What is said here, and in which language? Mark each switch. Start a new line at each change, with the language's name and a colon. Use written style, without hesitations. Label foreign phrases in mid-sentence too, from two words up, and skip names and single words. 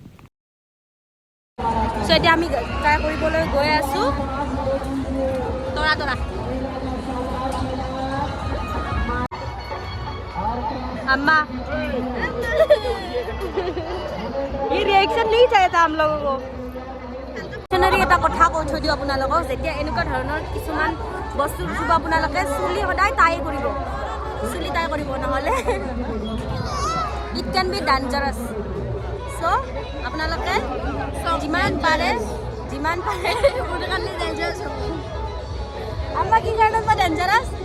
Assamese: সো এতিয়া আমি ট্ৰাই কৰিবলৈ গৈ আছোঁ তৰা
Hindi: अम्मा ये रिएक्शन नहीं चाहिए था हम लोगों
Assamese: को এটা কথা কৈ থৈ দিওঁ আপোনালোকক যেতিয়া এনেকুৱা ধৰণৰ কিছুমান বস্তু উঠিব আপোনালোকে চুলি সদায় টাই কৰিব নহ'লে
English: it can be dangerous
Assamese: চ' আপোনালোকে যিমান পাৰে মোৰ কাৰণে ডেঞ্জাৰাছ হ'ব আমাৰ কি কাৰণত বা ডেঞ্জাৰাছ